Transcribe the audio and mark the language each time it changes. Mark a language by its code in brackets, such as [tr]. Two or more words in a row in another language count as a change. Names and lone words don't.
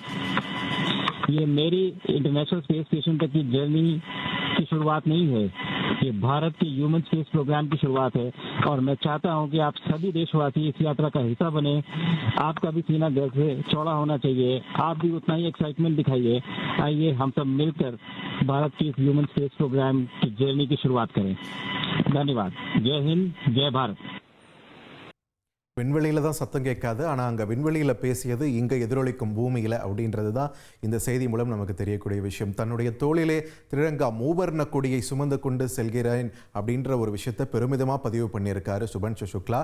[hi] ये मेरी इंटरनेशनल स्पेस स्टेशन तक की जर्नी की शुरुआत नहीं है, ये भारत के [en] human space program [hi] की शुरुआत है और मैं चाहता हूं कि आप सभी देशवासी इस यात्रा का हिस्सा बने। आपका भी सीना दिल से चौड़ा होना चाहिए, आप भी उतना ही एक्साइटमेंट दिखाइए। आइए हम सब मिलकर भारत के इस [en] human space program [hi] की जर्नी की शुरुआत करें। धन्यवाद। जय हिंद, जय भारत। [ta] விண்வெளியில் தான் சத்தம் கேட்காது, ஆனால் அங்கே விண்வெளியில் பேசியது இங்கே எதிரொலிக்கும் பூமியில் அப்படின்றது தான் இந்த செய்தி மூலம் நமக்கு தெரியக்கூடிய விஷயம். தன்னுடைய தோளிலே திரங்கா மூவர்ண கொடியை சுமந்து கொண்டு செல்கிறேன் அப்படின்ற ஒரு விஷயத்தை பெருமிதமாக பதிவு பண்ணியிருக்காரு சுபான்ஷு சுக்லா.